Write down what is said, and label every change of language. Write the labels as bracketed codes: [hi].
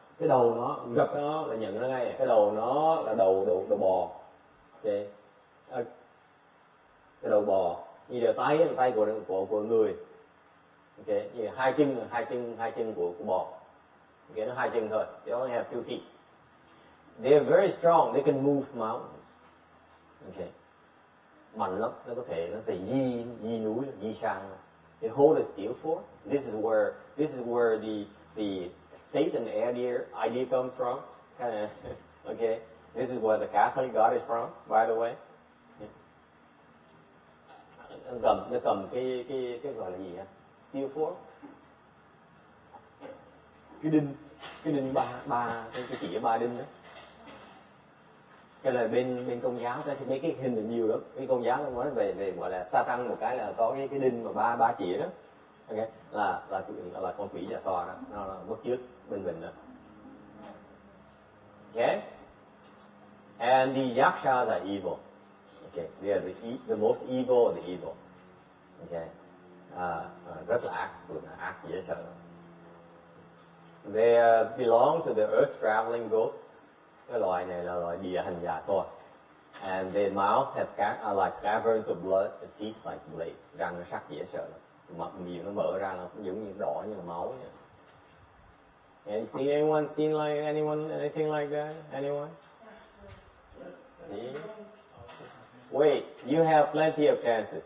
[vi] Cái đầu nó gặp nó là nhận nó ngay, cái đầu nó là đầu bò. Okay. Cái đầu bò như là tay của người. Okay, như là hai chân của bò. [en] Okay, [vi] nó hai chân thôi. [en] They only have two feet. They are very strong. They can move mountains. Okay, [vi] mạnh lắm. Nó có thể di núi, di sang. [en] They hold a steel fort. This is where the Satan idea comes from. Okay, this is where the Catholic God is from, by the way. [vi] Nó cầm cái gọi là gì hả? Steel fork. Cái đinh cái chỉ 3 đinh đó. Cái là bên Công giáo đó thì mấy cái hình là nhiều lắm. Cái Công giáo nó nói về gọi là Satan một cái là có cái đinh mà ba chỉ đó. Okay, là con quỷ già xoa đó, nó bất chước bên mình đó. [en] Okay, and the yakshas are evil. Okay, they are the most evil of the evils. Okay, [vi] rất là ác dễ sợ. [en] They belong to the earth traveling ghosts. [vi] Cái loài này là loài địa hành già xoa. [en] And their mouth have like caverns of blood, the teeth like blades. [vi] Răng nó sắc dễ sợ. Miệng nó mở ra nó giống như đỏ như là máu. [en] And see anyone seen like anything like that? Anyone? See? Wait, you have plenty of chances.